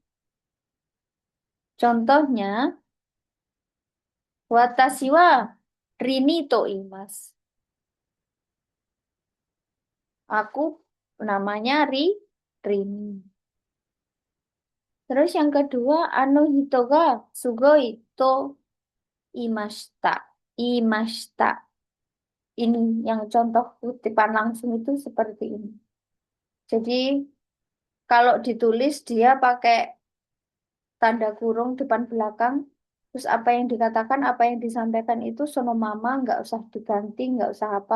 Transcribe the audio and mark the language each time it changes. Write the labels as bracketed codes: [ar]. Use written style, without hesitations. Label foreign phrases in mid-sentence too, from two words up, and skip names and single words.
[ja] Contohnya, 私はリニと言います. [id] Aku namanya Rini. Terus yang kedua, [ja] あの人がすごいと言いました. 言いました. [id] Ini yang contoh kutipan langsung itu seperti ini. Jadi kalau ditulis dia pakai tanda kurung depan belakang, terus apa yang dikatakan, apa yang disampaikan itu sonomama, nggak usah diganti, nggak usah apa.